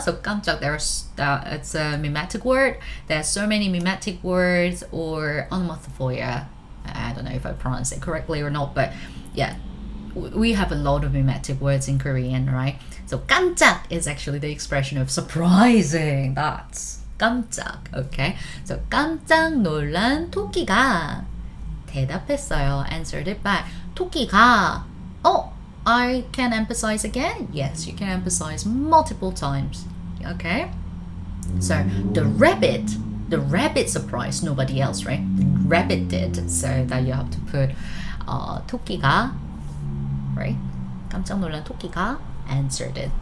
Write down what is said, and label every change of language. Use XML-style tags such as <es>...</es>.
<en>So 깜짝, it's a mimetic word. There's so many mimetic words or onomatopoeia. I don't know if I pronounce it correctly or not, but yeah, we have a lot of mimetic words in Korean, right? So 깜짝 is actually the expression of surprising. That's 깜짝, okay? So</en> <ko>깜짝 놀란 토끼가 대답했어요.</ko> <en>Answered it back. 토끼가, I can emphasize again? Yes, you can emphasize multiple times, okay? So the rabbit surprised nobody else, right? The rabbit did, so that you have to put 토끼가, right?</en> <ko>깜짝 놀란 토끼가</ko> <en>answered it.</en>